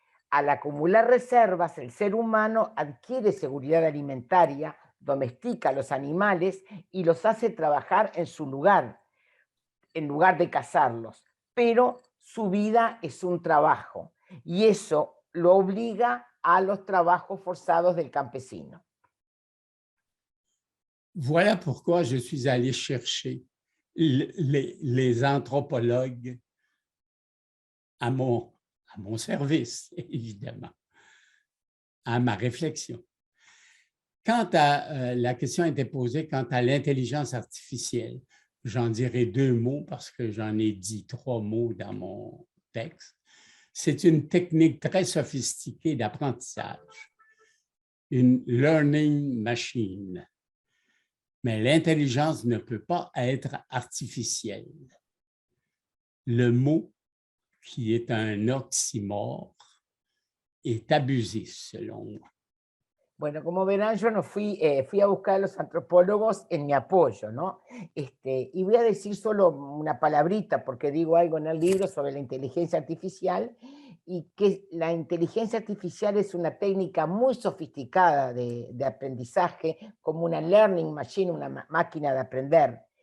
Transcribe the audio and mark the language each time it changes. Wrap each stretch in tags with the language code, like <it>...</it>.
<es>Al acumular reservas, el ser humano adquiere seguridad alimentaria, domestica a los animales y los hace trabajar en su lugar, en lugar de cazarlos, pero su vida es un trabajo y eso lo obliga a los trabajos forzados del campesino.</es> <fr>Voilà pourquoi je suis allé chercher les anthropologues à mon service, évidemment, à ma réflexion. Quant à la question a été posée quant à l'intelligence artificielle, j'en dirai 2 mots parce que j'en ai dit 3 mots dans mon texte. C'est une technique très sophistiquée d'apprentissage, une learning machine. Mais l'intelligence ne peut pas être artificielle. Le mot, qui est un oxymore, est abusif selon moi.</fr> <es>Bueno, como verán, yo no fui a buscar a los antropólogos en mi apoyo, ¿no? Y voy a decir solo una palabrita, porque digo algo en el libro sobre la inteligencia artificial, y que la inteligencia artificial es una técnica muy sofisticada de aprendizaje, como una learning machine, una máquina de aprender.</es>